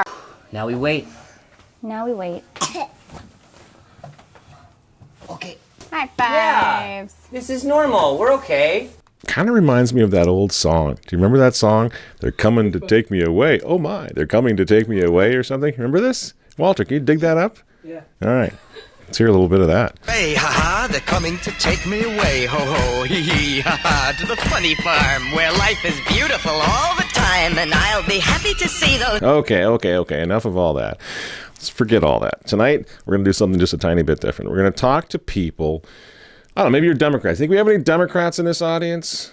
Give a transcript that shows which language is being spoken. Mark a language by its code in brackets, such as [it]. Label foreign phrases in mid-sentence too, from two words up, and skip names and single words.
[en] Now we wait. Okay. High fives. This is normal. We're okay. Kind of reminds me of that old song. Do you remember that song? They're coming to take me away. Oh, my. They're coming to take me away or something. Remember this? Walter, can you dig that up? Yeah. All right. Let's hear a little bit of that. Hey, ha-ha, they're coming to take me away, ho-ho, hee-hee, ha-ha, to the funny farm, where life is beautiful all the time, and I'll be happy to see those... Okay. Enough of all that. Let's forget all that. Tonight, we're going to do something just a tiny bit different. We're going to talk to people. I don't know, maybe you're Democrats. Think we have any Democrats in this audience?